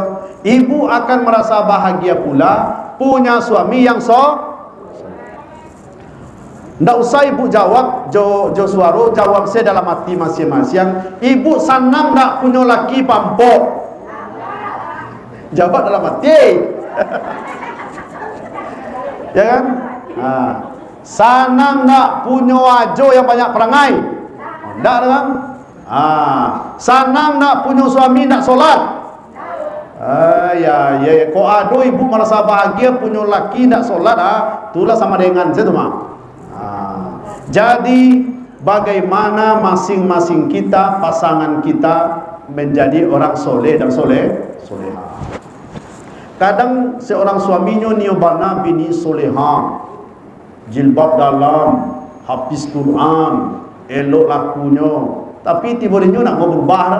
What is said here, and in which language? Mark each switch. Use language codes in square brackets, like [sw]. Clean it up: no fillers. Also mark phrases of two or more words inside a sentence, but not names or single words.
[id] Ibu akan merasa bahagia pula punya suami yang ndak usah ibu jawab, [min] jo suaro [id] jawab saya dalam hati masing-masing. Ibu senang ndak punya laki pampok? Jawab dalam hati. Ya kan? Senang ndak punya ajo yang banyak perangai? Ndak kan? Senang ndak punya suami ndak solat? Ya. [min] Kok ado [id] ibu merasa bahagia punya laki ndak solat, itulah sama dengan saya tu mah. Jadi bagaimana masing-masing kita, pasangan kita menjadi orang soleh dan soleha. Kadang seorang suaminya [min] niobana bini [id] soleha, jilbab dalam, hafiz Quran, elok lakunya, tapi tiba-tiba nak mau berubah dah.